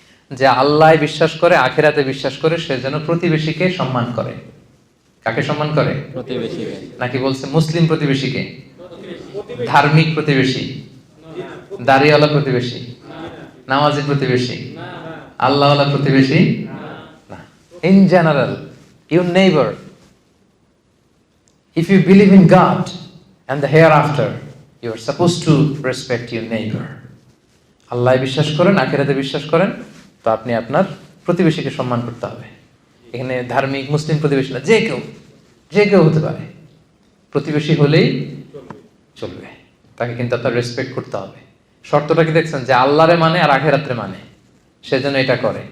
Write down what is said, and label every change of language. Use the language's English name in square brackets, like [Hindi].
[Bangla] যে আল্লাহয় বিশ্বাস করে, আখিরাতে বিশ্বাস করে, সে যেন প্রতিবেশীকে সম্মান করে। কাকে সম্মান করে? প্রতিবেশীকে। নাকি বলছে মুসলিম প্রতিবেশীকে? ধার্মিক প্রতিবেশী, দাড়িওয়ালা প্রতিবেশী, নামাজি প্রতিবেশী, আল্লাহওয়ালা প্রতিবেশী না। [English] In general your neighbor, if you believe in God and the hereafter, you are supposed to respect your neighbor. [Bangla] আল্লাহ বিশ্বাস করেন, আখিরাতে বিশ্বাস করেন, তো আপনি আপনার প্রতিবেশীকে সম্মান করতে হবে। এখানে ধার্মিক মুসলিম প্রতিবেশী না, যে কেউ হতে পারে। প্রতিবেশী হলেই চলবে, তাকে কিন্তু আপনার রেসপেক্ট করতে হবে। শর্তটা কি দেখছেন, যে আল্লাহরে মানে আর আখেরাতে মানে, সেজন্য এটা করে।